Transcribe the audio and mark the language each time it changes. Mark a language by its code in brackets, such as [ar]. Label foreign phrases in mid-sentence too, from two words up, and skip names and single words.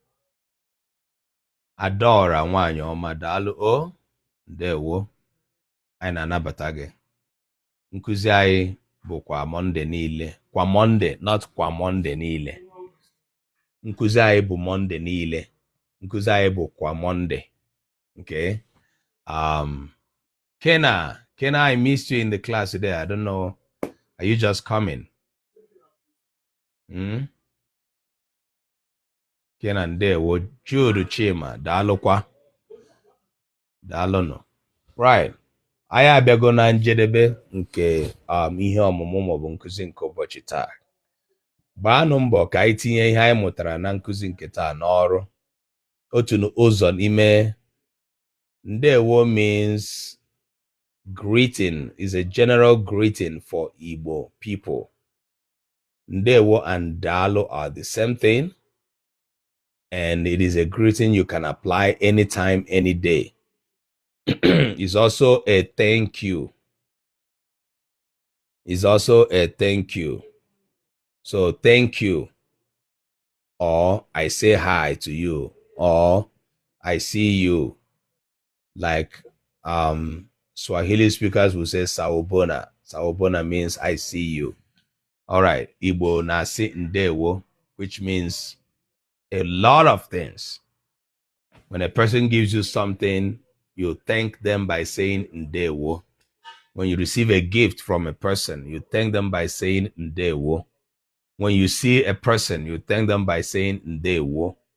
[ig] Adaora nwaanyị ọma, daalụ o. Ndewo. Anyị na-anabata gị. Nkụzi anyị bụ kwa Monday niile. Kwa Monday, not kwa Monday niile. Nkụzi anyị bụ Monday niile. Nkụzi anyị bụ kwa Monday. [en] Okay. Kena, I missed you in the class today. I don't know. Are you just coming? [ig] Kena ndewo. Jude Chima, daalụkwa. Daalụnụ. Right. Anyị abịago na njedebe nke ihe ọmụmụ maọbụ nkụzi nke ụbọchị taa. Gbaanụ mbọ ka anyị tinye ihe anyị mụtara na nkụzi nke taa n'ọrụ. Otu ụzọ n'ime [en] ndewo means greeting, is a general greeting for Igbo people. Ndewo and Dalo are the same thing, and it is a greeting you can apply anytime, any day. It's also a thank you. It's also a thank you. So thank you, or I say hi to you, or I see you. Like Swahili speakers will say Sawubona. Sawubona means I see you. All right. [ig] Igbo nasi ndewo, [en] which means a lot of things. When a person gives you something, you thank them by saying ndewo. When you receive a gift from a person, you thank them by saying ndewo. When you see a person, you thank them by saying ndewo.